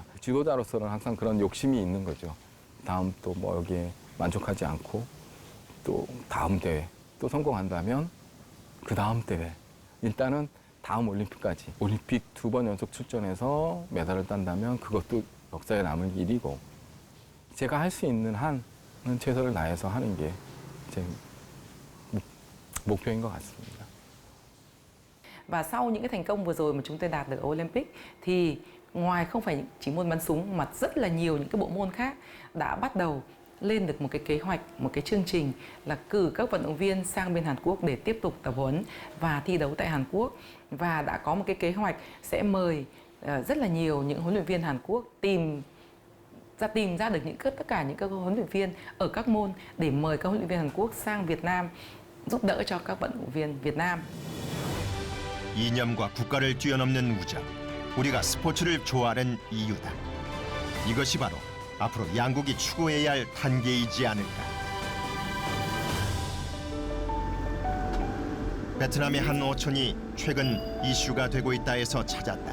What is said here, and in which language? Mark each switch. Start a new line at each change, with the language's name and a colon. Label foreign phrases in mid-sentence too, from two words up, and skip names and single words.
Korean: 지도자로서는 항상 그런 욕심이 있는 거죠. 다음 또 뭐 여기에 만족하지 않고 또 다음 대회 또 성공한다면 그 다음 대회 일단은 다음 올림픽까지 올림픽 2번 연속 출전해서 메달을 딴다면 그것도 역사에 남을 일이고 제가 할 수 있는 한은 최선을 다해서 하는 게 제 목표인 것 같습니다.
Vietnamese: Và sau những cái thành công vừa rồi mà chúng tôi đạt được ở Olympic thì ngoài không phải chỉ môn bắn súng mà rất là nhiều những cái bộ môn khác đã bắt đầu lên được một cái kế hoạch, một cái chương trình là cử các vận động viên sang bên Hàn Quốc để tiếp tục tập huấn và thi đấu tại Hàn Quốc, và đã có một cái kế hoạch sẽ mời rất là nhiều những huấn luyện viên Hàn Quốc tìm ra được tất cả những các huấn luyện viên ở các môn để mời các huấn luyện viên Hàn Quốc sang Việt Nam giúp đỡ cho các vận động viên Việt Nam.
Korean: 이념과 국가를 뛰어넘는 우정, 우리가 스포츠를 좋아하는 이유다. 이것이 바로 앞으로 양국이 추구해야 할 단계이지 않을까. 베트남의 한 어촌이 최근 이슈가 되고 있다 해서 찾았다.